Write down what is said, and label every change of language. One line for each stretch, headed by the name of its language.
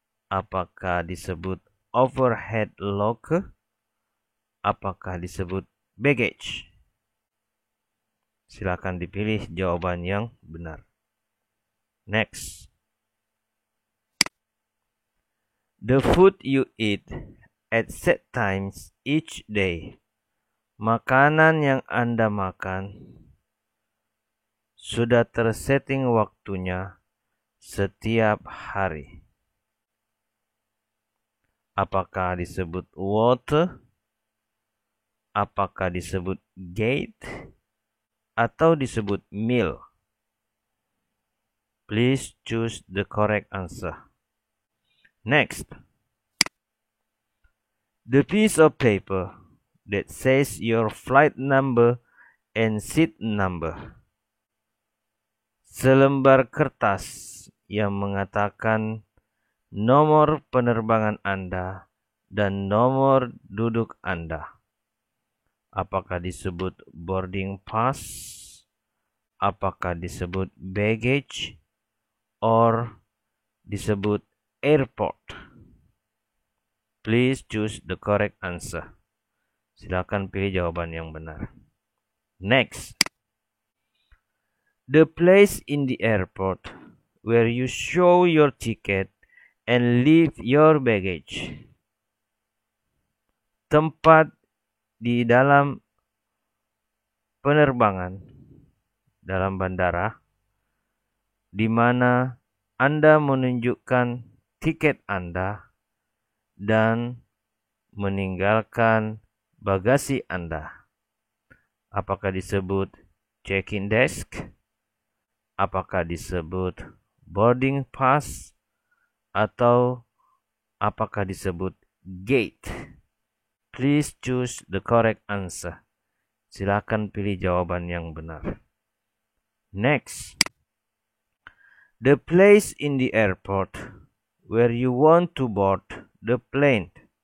Indonesian: Apakah disebut overhead locker? Apakah disebut baggage? Silakan dipilih jawaban yang benar.
English: Next. The food you eat at set times each day.
Indonesian: Makanan yang Anda makan sudah tersetting waktunya setiap hari. Apakah disebut water? Apakah disebut gate? Atau disebut meal?
English: Please choose the correct answer. Next. The piece of paper that says your flight number and seat number.
Indonesian: Selembar kertas yang mengatakan nomor penerbangan Anda dan nomor duduk Anda. Apakah disebut boarding pass? Apakah disebut baggage? Or disebut airport?
English: Please choose the correct answer.
Indonesian: Silakan pilih jawaban yang benar.
English: Next. The place in the airport where you show your ticket and leave your baggage.
Indonesian: Tempat di dalam penerbangan, dalam bandara, di mana Anda menunjukkan tiket Anda dan meninggalkan bagasi Anda. Apakah disebut check-in desk? Apakah disebut boarding pass? Atau apakah disebut gate?
English: Please choose the correct answer.
Indonesian: Silakan pilih jawaban yang benar.
English: Next. The place in the airport where you want to board the plane.